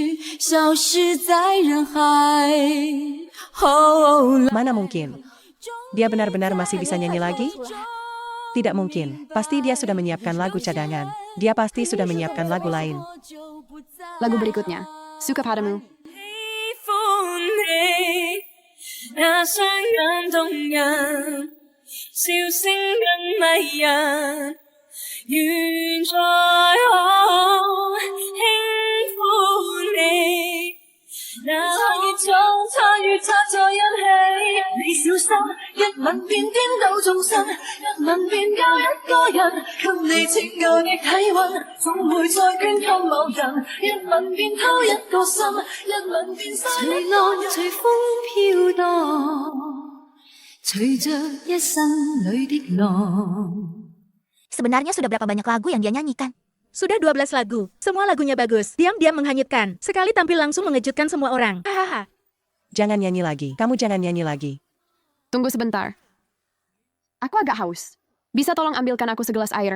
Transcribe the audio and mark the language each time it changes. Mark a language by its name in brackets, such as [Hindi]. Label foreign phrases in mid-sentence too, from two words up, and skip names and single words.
[Indonesian] Mana mungkin? Dia benar-benar masih bisa nyanyi lagi? Tidak mungkin. Pasti dia sudah menyiapkan lagu cadangan. Dia pasti sudah menyiapkan lagu lain. Lagu berikutnya, Suka Padamu. [Cantonese] 那双眼動人，笑聲更迷人，願再可輕撫你，哪可以將他與他在一起？你小心，一吻便顛倒眾生，一吻便教一個人，給你拯救的體溫，總會再捐給某人，一吻便偷一個心，一吻便隨浪隨風飄蕩，隨着一生裏的浪。 [Indonesian] Sebenarnya sudah berapa banyak lagu yang dia nyanyikan? Sudah 12 lagu. Semua lagunya bagus. Diam-diam menghanyutkan. Sekali tampil langsung mengejutkan semua orang. Hahaha. Jangan nyanyi lagi. Kamu jangan nyanyi lagi. Tunggu sebentar. Aku agak haus. Bisa tolong ambilkan aku segelas air?